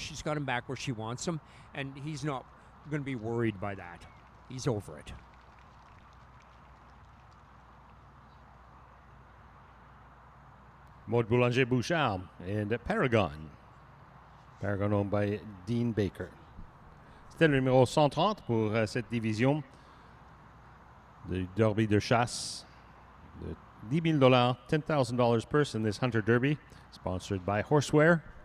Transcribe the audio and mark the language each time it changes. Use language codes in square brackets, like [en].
[en] She's got him back where she wants him, and he's not going to be worried by that. He's over it. Maud Boulanger-Bouchard and Paragon. Paragon owned by Dean Baker. [fr] C'était le numéro 130 pour cette division de derby de chasse, de [en] $10,000, $10,000 purse in this Hunter Derby, sponsored by Horseware.